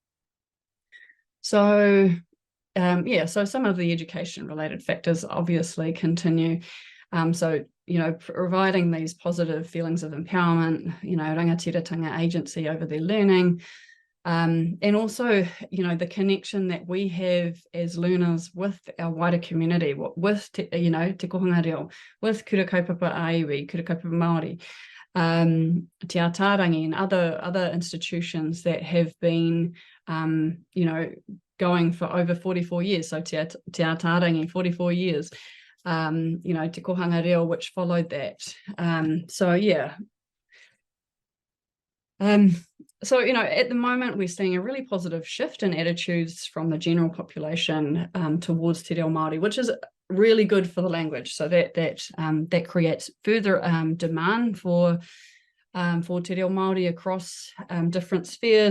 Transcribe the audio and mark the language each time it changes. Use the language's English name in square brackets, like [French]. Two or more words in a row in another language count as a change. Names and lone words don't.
[English] So, so some of the education related factors obviously continue. Providing these positive feelings of empowerment, rangatiratanga agency over their learning, and also, the connection that we have as learners with our wider community, with, te kohanga reo, with kura kaupapa aiwi, kura kaupapa Māori, te ātārangi and other institutions that have been, going for over 44 years. So te ātārangi, 44 years. Te kohanga reo, which followed that. At the moment, we're seeing a really positive shift in attitudes from the general population towards [Māori] Te Reo Māori, [English] which is really good for the language. So that creates further demand for [Māori] Te Reo Māori [English] across different spheres.